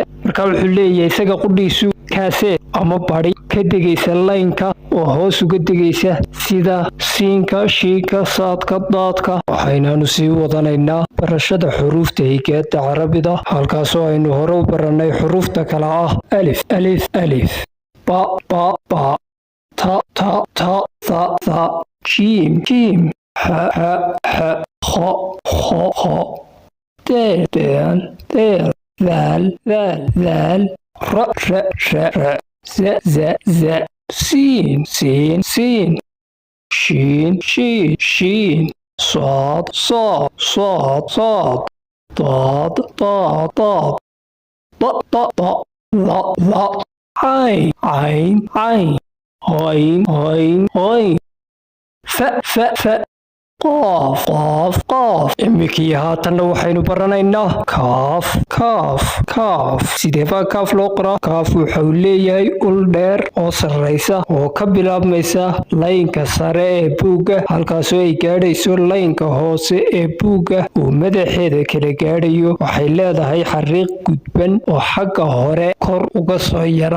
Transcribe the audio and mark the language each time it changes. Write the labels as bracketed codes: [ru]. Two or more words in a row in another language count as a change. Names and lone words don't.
[so] marka wuxuu leeyahay isaga qudhiisu kaaseed ama badhi ka degaysa laynka oo hoos uga degaysa sida siinka, shiinka, saadka, daadka. waxaynaanu sii wadanaynaa barashada xuruufta higaada carabida, halkaasoo aynu hore u barannay xuruufta kale ah [ar] ألف ألف ألف، با با با، تا تا تا, ثا ثا، جيم جيم، حا حا حا، خا خا خا, ذال ذال ذال، دال دال دال, را را را را, زا زا زا, سين سين سين شين شين شين صاد صاد صاد صاد ضاد ضاد ضاد ض ض ض ظ ظ عين عين عين غين غين غين ف ف ف قاف قاف قاف [so] imikii haatanna waxaynu baranaynaa kaaf kaaf kaaf sidee baa kaaf loo qoraa kaaf waxa uu leeyahay ul dheer oo sarreysa oo ka bilaabmaysa laynka sare ee buugga halkaasoo ay gaadhayso laynka hoose ee buugga uu madaxeeda kala gaadhayo waxay leedahay xariiq gudban oo xagga hore kor uga soo yara